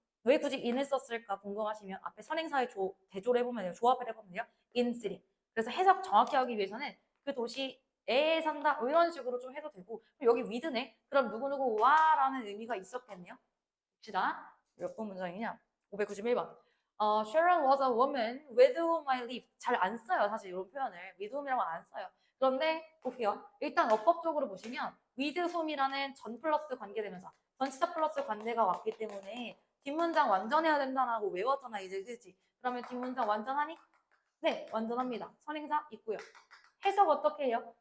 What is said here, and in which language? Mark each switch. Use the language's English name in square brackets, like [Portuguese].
[Korean] 왜 굳이 in을 썼을까 궁금하시면 앞에 선행사의 대조를 해보면 돼요. 조합을 해보면 돼요. in city. 그래서 해석 정확히 하기 위해서는 그 도시에 산다. 뭐 이런 식으로 좀 해도 되고. 여기 with네. 그럼 누구누구와라는 의미가 있었겠네요. 봅시다. 몇 번 문장이냐? 591번. [English] Sharon was a woman with whom I lived. [Korean] 잘 안 써요, 사실 이런 표현을. with whom이라고 안 써요. 그런데 보세요. 일단 어법적으로 보시면 with whom이라는 전 플러스 관계되면서 전치사 플러스 관계가 왔기 때문에 뒷문장 완전해야 된다라고 외웠잖아, 이제 그지? 그러면 뒷문장 완전하니? 네, 완전합니다. 선행사 있고요. 해석 어떻게 해요?